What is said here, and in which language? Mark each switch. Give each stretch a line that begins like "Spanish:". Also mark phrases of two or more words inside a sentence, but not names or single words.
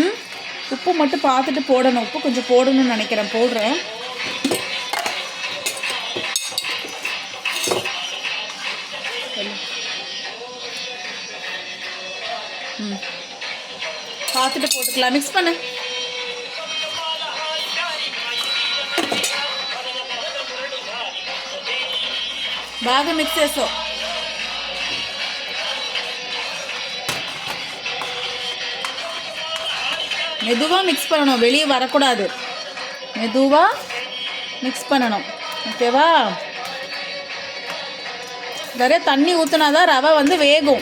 Tamil: உப்பு மட்டும் பார்த்துட்டு போடணும். உப்பு கொஞ்சம் போடணும்னு நினைக்கிறேன். போடுறேன். பார்த்துட்டு போட்டுக்கலாம். மிக்ஸ் பண்ணு.
Telugu: బాగా మిక్స్ చేసావు.
Tamil: மெதுவாக மிக்ஸ் பண்ணணும். வெளியே வரக்கூடாது. மெதுவாக மிக்ஸ் பண்ணணும். ஓகேவா? நிறைய தண்ணி ஊற்றினாதான் ரவை வந்து வேகும்.